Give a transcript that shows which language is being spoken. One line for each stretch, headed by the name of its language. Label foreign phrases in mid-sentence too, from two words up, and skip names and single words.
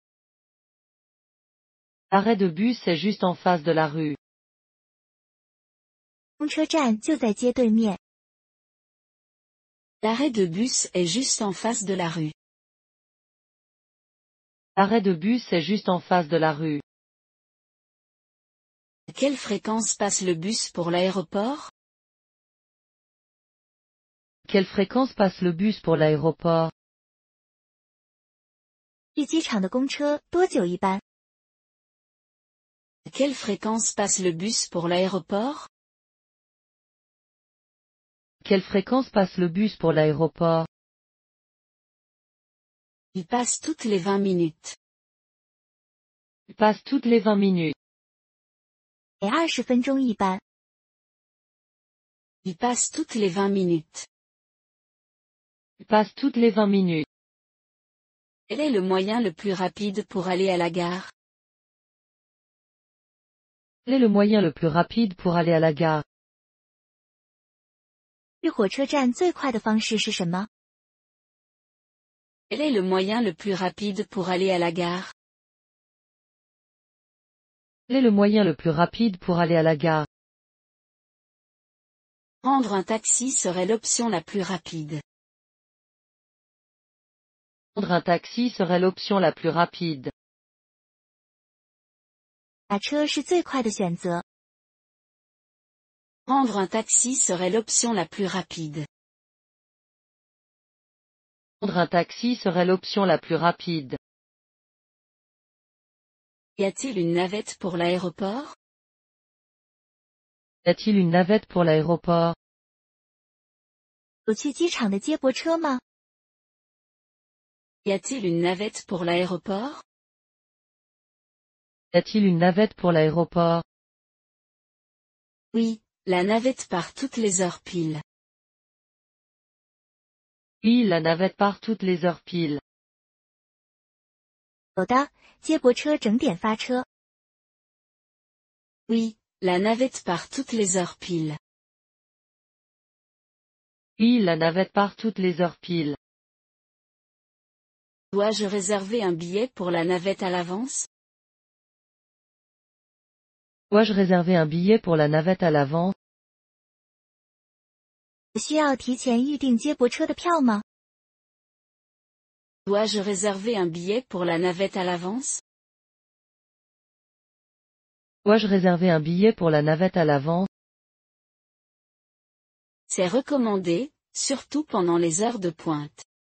French: L'arrêt de bus est juste en face de la rue.
Chinese: 公车站就在街对面。
French: L'arrêt de bus est juste en face de la rue. L'arrêt de bus est juste en face de la rue. À quelle fréquence passe le bus pour l'aéroport? Quelle fréquence passe le bus pour l'aéroport?
Chinese: 去机场的公车多久一班？
French: À quelle fréquence passe le bus pour l'aéroport? Quelle fréquence passe le bus pour l'aéroport? Il passe toutes les 20 minutes. Il passe toutes les 20 minutes.
Chinese: 每20分钟一班。
French: Il passe toutes les 20 minutes. Il passe toutes les 20 minutes. Quel est le moyen le plus rapide pour aller à la gare? Quel est le moyen le plus rapide pour aller à la gare?
Chinese: 去火车站最快的方式是什么？
French: Quel est le moyen le plus rapide pour aller à la gare? Quel est le moyen le plus rapide pour aller à la gare? Prendre un taxi serait l'option la plus rapide. Prendre un taxi serait l'option la plus rapide.
Chinese: 打车是最快的选择。
French: Prendre un taxi serait l'option la plus rapide. Prendre un taxi serait l'option la plus rapide. Y a-t-il une navette pour l'aéroport? Y a-t-il une navette pour l'aéroport?
Chinese: 有去机场的接驳车吗？
French: Y a-t-il une navette pour l'aéroport? Y a-t-il une navette pour l'aéroport? Oui, la navette part toutes les heures pile. Oui, la navette part toutes les heures pile.
Chinese: 有的，接驳车整点发车。
French: Oui, la navette part toutes les heures pile. Oui, la navette part toutes les heures pile. Dois-je réserver un billet pour la navette à l'avance? Dois-je réserver un billet pour la navette à l'avance?
Chinese: 需要提前预订接驳车的票吗？
French: Dois-je réserver un billet pour la navette à l'avance? Dois-je réserver un billet pour la navette à l'avance? C'est recommandé, surtout pendant les heures de pointe.